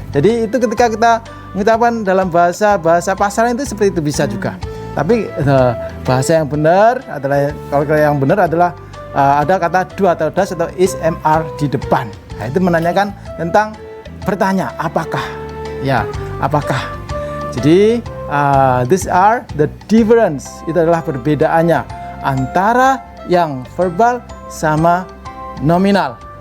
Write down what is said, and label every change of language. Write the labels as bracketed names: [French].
[Indonesian] Jadi itu ketika kita mengucapkan dalam bahasa pasaran itu seperti itu bisa juga. Tapi bahasa yang benar adalah kalau yang benar adalah ada kata do atau does atau is, am, are di depan. Nah, itu menanyakan tentang bertanya apakah ya, apakah. Jadi [English] These are the difference. [Indonesian] Itu adalah perbedaannya antara yang verbal sama nominal.